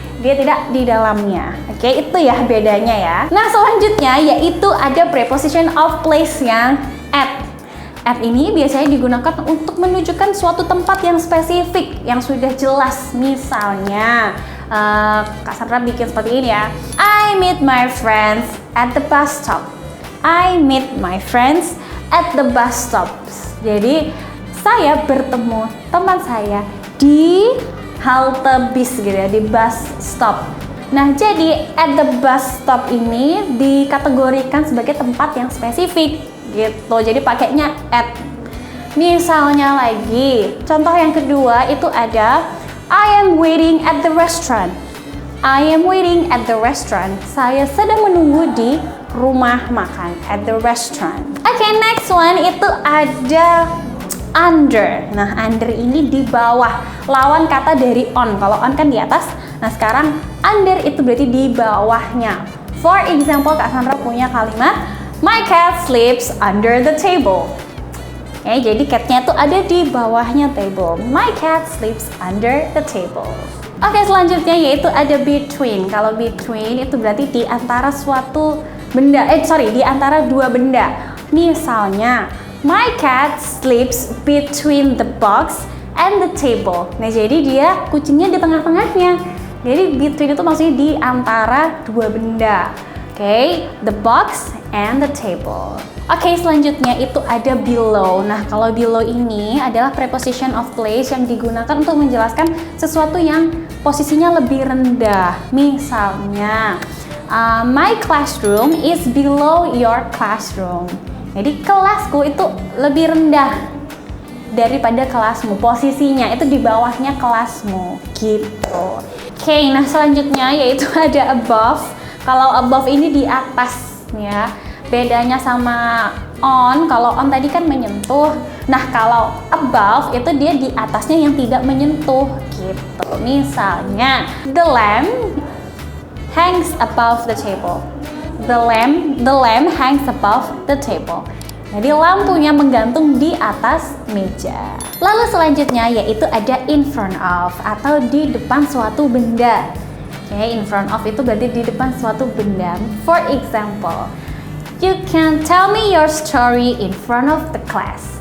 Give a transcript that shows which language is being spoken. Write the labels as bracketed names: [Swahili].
[Indonesian] Dia tidak di dalamnya. Oke, itu ya bedanya ya. Nah, selanjutnya yaitu ada preposition of place yang at. At ini biasanya digunakan untuk menunjukkan suatu tempat yang spesifik, yang sudah jelas. Misalnya, Kak Sandra bikin seperti ini ya. [English] I meet my friends at the bus stop. I meet my friends at the bus stop. [Indonesian] Jadi, saya bertemu teman saya di halte bis gitu ya, di bus stop. Nah, jadi [English] at the bus stop [Indonesian] ini dikategorikan sebagai tempat yang spesifik gitu. Jadi pakainya at. Misalnya lagi, contoh yang kedua itu ada [English] I am waiting at the restaurant. I am waiting at the restaurant. [Indonesian] Saya sedang menunggu di rumah makan, [English] at the restaurant. [Indonesian] Oke, next one itu ada under. Nah, under ini di bawah. Lawan kata dari on. Kalau on kan di atas. Nah, sekarang under itu berarti di bawahnya. [English] For example, Kak Sandra [Indonesian] punya kalimat [English] my cat sleeps under the table. [Indonesian] Oke, jadi catnya tuh ada di bawahnya table. [English] My cat sleeps under the table. [Indonesian] Oke, selanjutnya yaitu ada between. Kalau between itu berarti di antara suatu benda. Di antara dua benda. Misalnya, [English] my cat sleeps between the box and the table. [Indonesian] Nah, jadi dia kucingnya di tengah-tengahnya. Jadi between itu maksudnya di antara dua benda. [English] Oke, the box and the table. [Indonesian] Oke, selanjutnya itu ada below. Nah, kalau below ini adalah preposition of place yang digunakan untuk menjelaskan sesuatu yang posisinya lebih rendah. Misalnya, [English] my classroom is below your classroom. [Indonesian] Jadi kelasku itu lebih rendah daripada kelasmu. Posisinya itu di bawahnya kelasmu gitu. Oke, nah selanjutnya yaitu ada above. Kalau above ini di atas ya. Bedanya sama on, kalau on tadi kan menyentuh. Nah, kalau above itu dia di atasnya yang tidak menyentuh gitu. Misalnya, [English] the lamp hangs above the table. The lamp hangs above the table. [Indonesian] Jadi lampunya menggantung di atas meja. Lalu selanjutnya yaitu ada in front of atau di depan suatu benda. Oke, in front of itu berarti di depan suatu benda. [English] For example, you can tell me your story in front of the class.